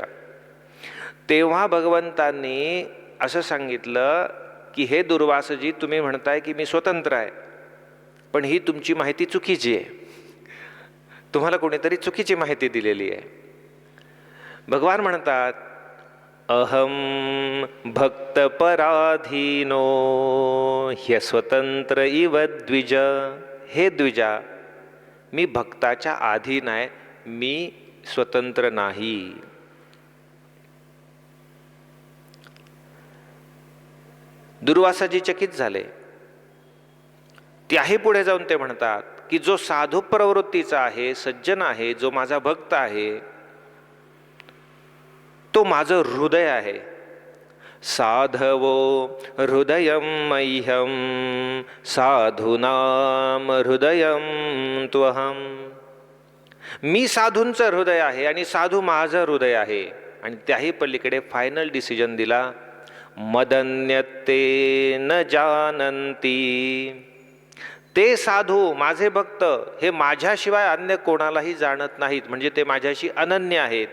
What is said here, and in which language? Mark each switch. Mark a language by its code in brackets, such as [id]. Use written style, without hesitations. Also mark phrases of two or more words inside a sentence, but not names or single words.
[mr] तेव्हा भगवंतांनी असं सांगितलं की हे दुर्वासजी, तुम्ही म्हणताय की मी स्वतंत्र आहे, पण ही तुमची माहिती चुकीची आहे. तुम्हाला कोणीतरी चुकीची माहिती दिलेली आहे. भगवान म्हणतात, [sa] अहम भक्त पराधीनो ह्यस्वतंत्र इव द्विज. [mr] हे द्विजा, मी भक्ताच्या अधीन आहे, मी स्वतंत्र नाही. दुर्वासाजी चकित झाले. त्याही पुढे जाऊन ते म्हणतात की जो साधू प्रवृत्तीचा आहे, सज्जन आहे, जो माझा भक्त आहे, तो माझं हृदय आहे. [sa] साधवो हृदयम मह्यम साधूनाम हृदयम त्वहम. [mr] मी साधूंचं हृदय आहे आणि साधू माझं हृदय आहे. आणि त्याही पलीकडे [en] final decision [mr] दिला, [sa] मदन्यते न जानन्ती. [mr] ते साधू माझे भक्त हे माझ्याशिवाय अन्य कोणालाही जाणत नाहीत, म्हणजे ते माझ्याशी अनन्य आहेत.